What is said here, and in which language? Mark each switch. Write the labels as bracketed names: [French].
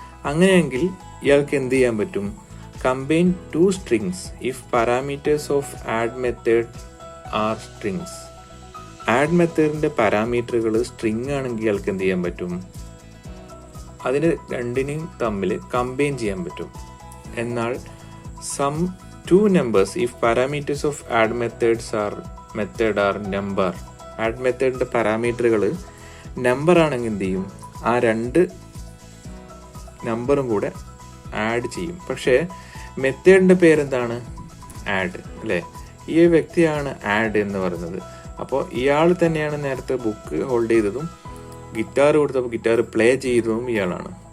[Malayalam] അങ്ങനെയെങ്കിൽ ഇയാൾക്ക് എന്ത് ചെയ്യാൻ പറ്റും? [English] Combine 2 strings if parameters of add method are strings. [Malayalam] Add മെത്തേഡിന്റെ പാരാമീറ്ററുകൾ സ്ട്രിങ് ആണെങ്കിൽ ഇയാൾക്ക് എന്ത് ചെയ്യാൻ പറ്റും? അതിന് രണ്ടിനെയും തമ്മിൽ കമ്പൈൻ ചെയ്യാൻ പറ്റും. [English] എന്നാൽ sum 2 numbers if parameters of add method are number. [Malayalam] Add മെത്തേഡിന്റെ പാരാമീറ്ററുകൾ നമ്പർ ആണെങ്കിൽ എന്ത് ചെയ്യും? ആ രണ്ട് നമ്പറും കൂടെ ആഡ് ചെയ്യും. പക്ഷേ മെത്തേഡിന്റെ പേരെന്താണ്? ആഡ് അല്ലേ. ഈ വ്യക്തിയാണ് ആഡ് എന്ന് പറയുന്നത്. അപ്പോൾ ഇയാൾ തന്നെയാണ് നേരത്തെ ബുക്ക് ഹോൾഡ് ചെയ്തതും ഗിറ്റാർ കൊടുത്തപ്പോൾ ഗിറ്റാർ പ്ലേ ചെയ്തതും ഇയാളാണ്.